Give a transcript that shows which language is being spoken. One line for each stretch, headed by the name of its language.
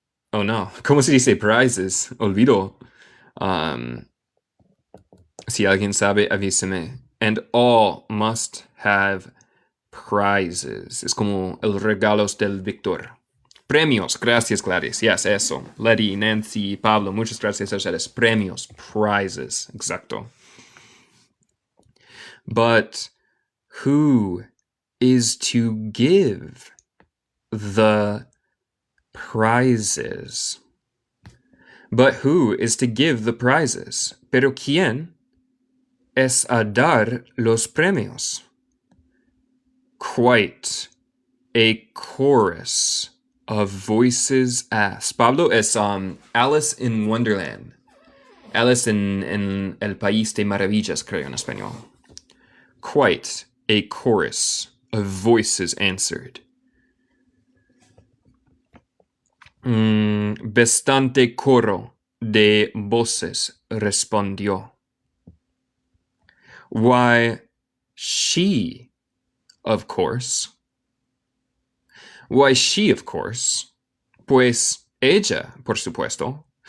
Spanish: oh no, ¿cómo se dice prizes? Olvido. Si alguien sabe, avísame.
English: And all must have prizes.
Spanish: Es como el regalos del Víctor. Premios. Gracias, Gladys. Yes, eso. Letty, Nancy, Pablo, muchas gracias a ustedes. Premios. Prizes. Exacto.
English: But who is to give the prizes? But who is to give the prizes?
Spanish: Pero ¿quién es a dar los premios?
English: Quite a chorus of voices asked.
Spanish: Pablo es Alice in Wonderland. Alice en el País de Maravillas, creo en español.
English: Quite a chorus of voices answered.
Spanish: Bastante coro de voces respondió.
English: Why, she, of course. Why, she, of course.
Spanish: Pues ella, por supuesto.